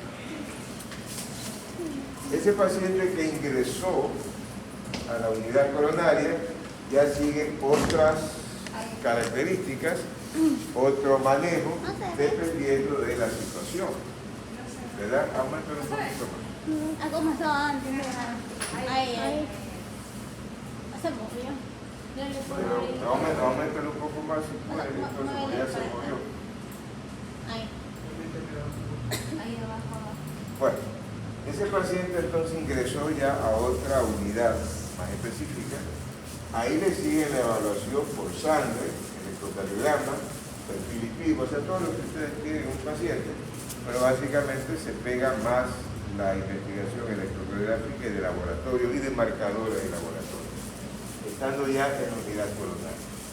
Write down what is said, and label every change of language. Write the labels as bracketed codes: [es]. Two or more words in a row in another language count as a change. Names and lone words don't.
[es] Ese paciente que ingresó a la unidad coronaria ya sigue otras características, otro manejo, dependiendo de la situación. ¿Verdad? Aumenta un poquito más. [ceb] Ako masaan, ay. Asa mo yun? [es] Pero aumenta un poco más si puede, entonces porque ya se movió. Ay. Ahí abajo. Bueno, ese paciente entonces ingresó ya a otra unidad más específica. Ahí le sigue la evaluación por sangre, electrocardiograma, perfil lipídico, o sea, todo lo que ustedes quieren en un paciente, pero básicamente se pega más la investigación electrocardiográfica y de laboratorio y de marcadores de laboratorio, estando ya en la unidad coronaria.